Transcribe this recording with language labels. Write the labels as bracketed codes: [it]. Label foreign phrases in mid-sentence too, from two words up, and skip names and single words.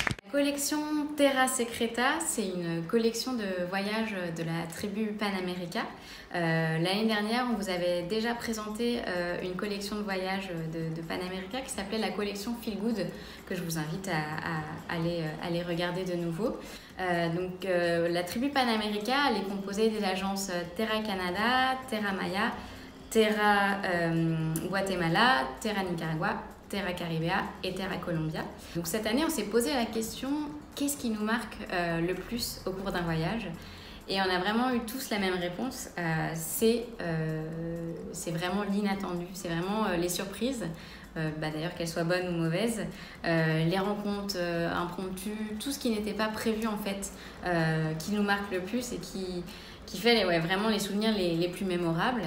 [fr] Collection Terra Secreta, c'est une collection de voyages de la tribu Panamérica. L'année dernière, on vous avait déjà présenté une collection de voyages de Panamérica qui s'appelait la collection Feel Good, que je vous invite à aller regarder de nouveau. La tribu Panamérica, elle est composée des agences Terra Canada, Terra Maya, Terra Guatemala, Terra Nicaragua, Terra Caribea et Terra Colombia. Donc cette année, on s'est posé la question, qu'est-ce qui nous marque le plus au cours d'un voyage? Et on a vraiment eu tous la même réponse, c'est vraiment l'inattendu, c'est vraiment les surprises, d'ailleurs qu'elles soient bonnes ou mauvaises, les rencontres impromptues, tout ce qui n'était pas prévu en fait, qui nous marque le plus et qui fait vraiment les souvenirs les plus mémorables.